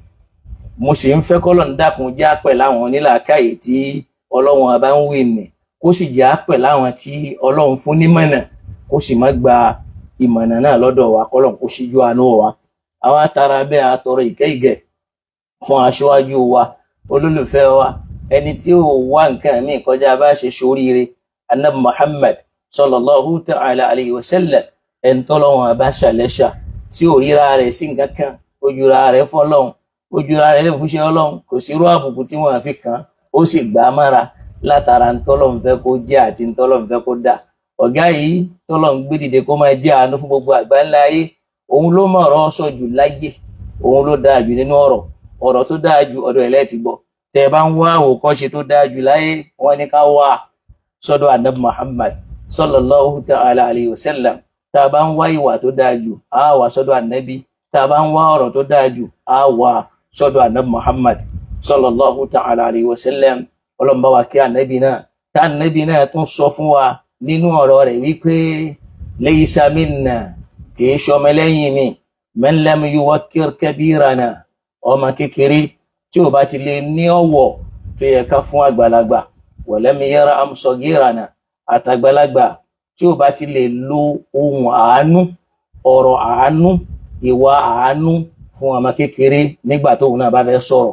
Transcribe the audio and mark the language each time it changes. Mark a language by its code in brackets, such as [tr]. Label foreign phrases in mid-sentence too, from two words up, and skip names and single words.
[yo] mo sì ń fẹ́ kọ́lọ̀ ń dákun já pẹ̀ láwọn ní làákàyè tí Ọlọ́run bá ń wí nì kó sì já pẹ̀ láwọn tí Ọlọ́run fún nímọ̀nà kó sì má gba ìmọ̀nà náà lọ́dọ̀ wa kọ́lọ̀ kó ṣíjú àánú wa àwa tara bẹ́ẹ̀ àtọrọ ìkẹ́ fún aṣíwájú wa olólùfẹ́ wa ẹni tí ó wá nǹkan míì kọjá bá ṣe ṣoríire [ar] النبي محمد صلى الله تعالى عليه وسلم [yo] ẹni tọ́lọ́run àbá ṣàlẹ́ṣà tí ò ríra rẹ̀ sí nǹkan kan, ó jura rẹ̀ fọ́lọ́run, ó jura rẹ̀ lè fúnṣẹ́ Ọlọ́run, kò sí irú àbùkù tí wọ́n fi kàn án, ó sì gbà á mára látara ntọ́lọ́run fẹ́ kó jẹ́ àti ntọ́lọ́run fẹ́ kó dà. Ọ̀gá yìí tọ́lọ́run gbé dìde kó máa jẹ́ àánú fún gbogbo àgbáńlá ayé, òun ló mọ̀ ọ̀rọ̀ sọ jù láyé, òun ló dáa jù nínú ọ̀rọ̀ tó dáa jù ọ̀dọ̀ ẹ̀ lẹ́ẹ̀tì gbọ́. Tẹ́ ẹ bá ń wá àwòkọ́ṣe tó dáa jù láyé, wọ́n ní ká wá sọ́dọ̀ Ànábì Muhammad [ar] صلى الله تعالى عليه وسلم. [yo] Tá a bá ń wá ìwà tó dáa jù, á wá sọ́dọ̀ Ànábì. Tá a bá ń wá ọ̀rọ̀ tó dáa jù, á wá sọ́dọ̀ Ànábì Muhammad [ar] صلى الله تعالى عليه وسلم. [yo] Ọlọ́run bá wa kí Ànábì náà. Tá Ànábì náà tún sọ fún wa nínú ọ̀rọ̀ rẹ̀ wípé [ar] ليس منا, [yo] kìí ṣọmọ lẹ́yìn mi, [ar] من لم يوقر كبيرنا, [yo] ọmọ kékeré tí ò bá ti lè ní ọ̀wọ̀ tó yẹ ká fún àgbàlagbà, [ar] ولم يرحم صغيرنا, [yo] àtàgbàlagbà tí ò bá ti lè lo ohun àánú, ọ̀rọ̀ àánú, ìwà àánú fún ọmọ kékeré nígbà tóun náà bá fẹ́ sọ̀rọ̀.